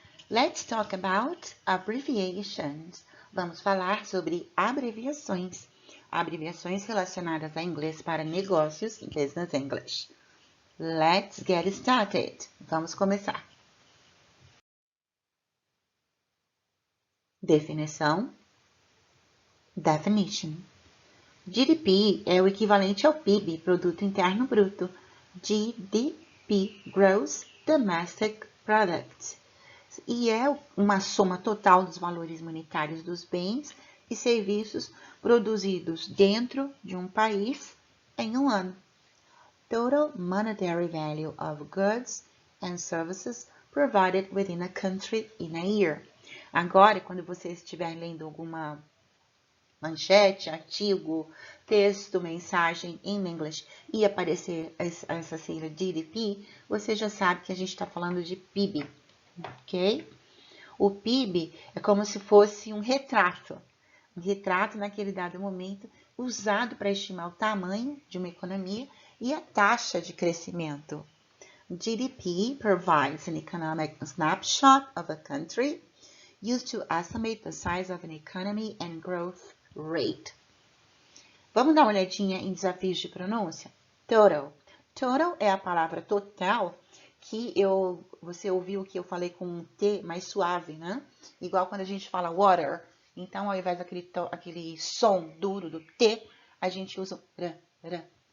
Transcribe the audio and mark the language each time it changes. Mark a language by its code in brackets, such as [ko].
[en] Let's talk about abbreviations. [pt] Vamos falar sobre abreviações. Abreviações relacionadas a inglês para negócios, business English. [en] Let's get started. [pt] Vamos começar. Definição. Definition. GDP é o equivalente ao PIB, Produto Interno Bruto. [en] GDP, Gross Domestic Product. [pt] E é uma soma total dos valores monetários dos bens e serviços produzidos dentro de um país em um ano. [en] Total monetary value of goods and services provided within a country in a year. [pt] Agora, quando você estiver lendo alguma manchete, artigo, texto, mensagem em inglês e aparecer essa sigla GDP, você já sabe que a gente está falando de PIB, ok? O PIB é como se fosse um retrato naquele dado momento usado para estimar o tamanho de uma economia e a taxa de crescimento. [en] GDP provides an economic snapshot of a country used to estimate the size of an economy and growth rate. [pt] Vamos dar uma olhadinha em desafios de pronúncia? Total. Total é a palavra total que você ouviu que eu falei com um T mais suave, né? Igual quando a gente fala water. Então, ao invés daquele som duro do T, a gente usa r.